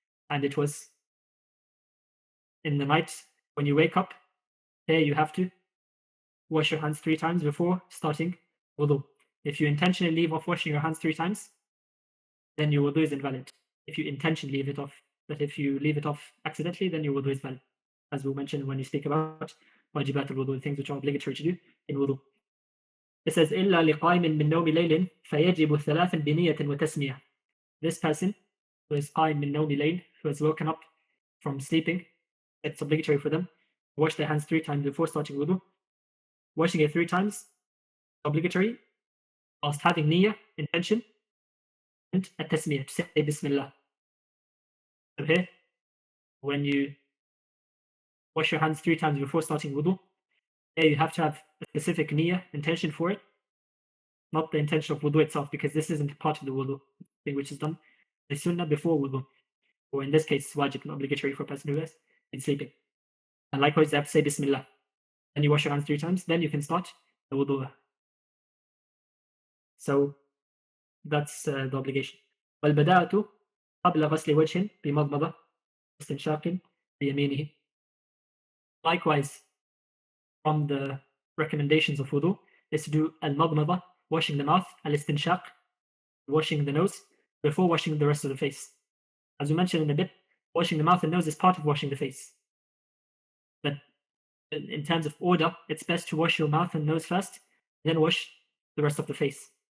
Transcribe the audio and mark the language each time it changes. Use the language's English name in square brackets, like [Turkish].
[English] and it was in the night when you wake up, here you have to wash your hands 3 times before starting wudu. If you intentionally leave off washing your hands 3 times, then your wudu is invalid. If you intentionally leave it off, but if you leave it off accidentally, then your wudu is valid. As we mentioned when you speak about wajibat al-wudu, things which are obligatory to do in wudu. [Arabic] It says, إِلَّا لِقَائِمٍ مِّن نَوْمِ لَيْلٍ فَيَجِبُ ثَلَاثًا بِنِيَّةٍ وَتَسْمِيَةٍ. [English] This person who is قائم من نوم ليل, who has woken up from sleeping, it's obligatory for them to wash their hands 3 times before starting wudu. Washing it 3 times, obligatory, whilst having niyyah, intention, and at-tasmiyah, to say Bismillah. So here, when you wash your hands 3 times before starting wudu, here you have to have a specific niyyah, intention for it, not the intention of wudu itself, because this isn't part of the wudu thing which is done. The sunnah before wudu, or in this case, it's wajib, obligatory for a person who has been sleeping. And likewise, they have to say Bismillah. Then you wash your hands 3 times, then you can start the wudu. So that's the obligation. [Arabic] والبداءة قبل غسل وجه بمضمضة استنشاق بيمينه. [English] Likewise, from the recommendations of wudu is to do al-madmada, washing the mouth, al-istinshaq, washing the nose, before washing the rest of the face. As we mentioned in a bit, washing the mouth and nose is part of washing the face. But in terms of order, it's best to wash your mouth and nose first, then wash the rest of the face.